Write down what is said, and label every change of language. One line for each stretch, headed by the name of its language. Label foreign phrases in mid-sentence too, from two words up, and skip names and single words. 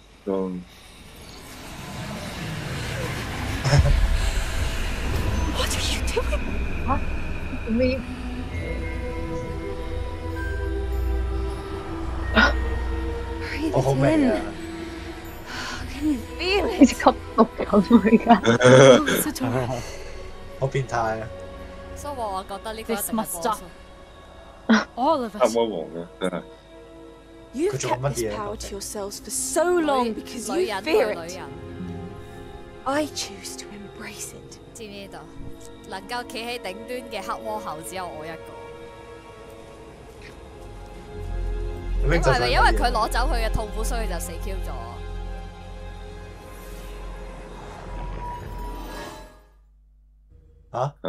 English: What are you doing? Huh? Me? Breathe it in. Can you feel it?
Cantonese: 吸毒咁而家。好變態啊！所以我覺得呢個一定係 boss。
English: All of us.
Cantonese: 黑魔王嘅真係。
English: You've kept this power to yourselves for so long because you fear it. I choose to embrace it.
Cantonese: 知唔知道？能夠企喺頂端嘅黑魔后只有我一個。係咪因為佢攞走佢嘅痛苦，所以就死 Q 咗？嚇？